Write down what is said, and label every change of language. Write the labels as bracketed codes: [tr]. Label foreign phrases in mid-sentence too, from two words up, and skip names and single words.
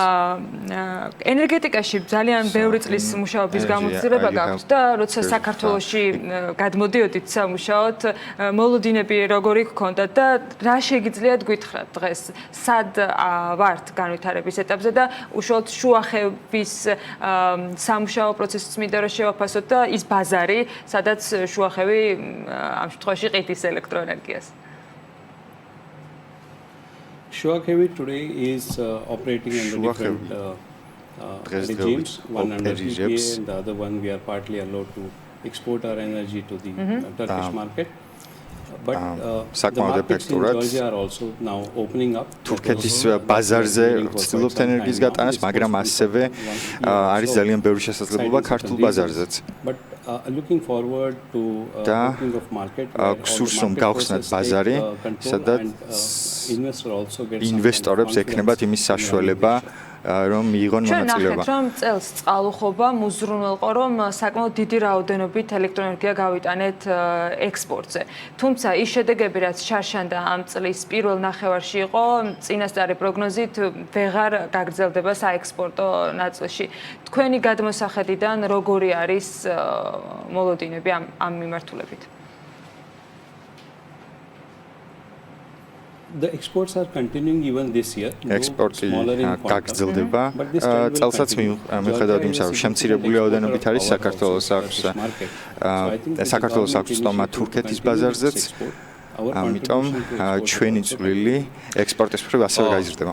[ka] ენერგეტიკაში ძალიან ბევრი წლის მუშაობის გამოცდილება გაქვთ და როცა საქართველოში გადმოდიოდით სამუშაოდ, მოლოდინები როგორი გქონდათ და რა შეგიძლიათ გითხრათ დღეს, სად ვართ განვითარების ეტაპზე და უშუალოდ შუახევის სამუშაო პროცესიც მინდა რომ შევაფასოთ და ის ბაზარი, სადაც შუახევი ამ შემთხვევაში ყიდის ელექტროენერგიას. [en] Shuakevi today is operating under different regimes. One under PPA and the other one we are partly allowed to export our energy to the Turkish market. But the markets in Georgia are also now opening up. [ka] თურქეთის ბაზარზე ვცდილობთ ენერგიის გატანას, მაგრამ ასევე არის ძალიან ბევრი შესაძლებლობა ქართულ ბაზარზეც. [en] But looking forward to opening of market [ka] გსურს რომ გავხსნათ ბაზარი, სადაც ინვესტორებს ექნებათ იმის საშუალება რომ მიიღონ მონაწილეობა. ჩვენ ნახეთ, რომ წელს წყალუხობა მუზრუნველყო, რომ საკმაოდ დიდი რაოდენობით ელექტროენერგია გავიტანეთ ექსპორტზე. თუმცა ის შედეგები, რაც შარშანდა ამ წლის პირველ ნახევარში იყო, წინასწარი პროგნოზით ვეღარ გაგრძელდება საექსპორტო ნაწილში. თქვენი გადმოსახედიდან როგორი არის მოლოდინები ამ მიმართულებით? [en] The exports are continuing even this year. [ka] ექსპორტი გაგრძელდება. წელსაც მიუხედავად იმისა, რომ შემცირებული რაოდენობით არის საქართველოს აქვს სტომა თურქეთის ბაზარზეც. ამიტომ ჩვენი წვლილი ექსპორტის მხრივ ასევე გაიზრდება.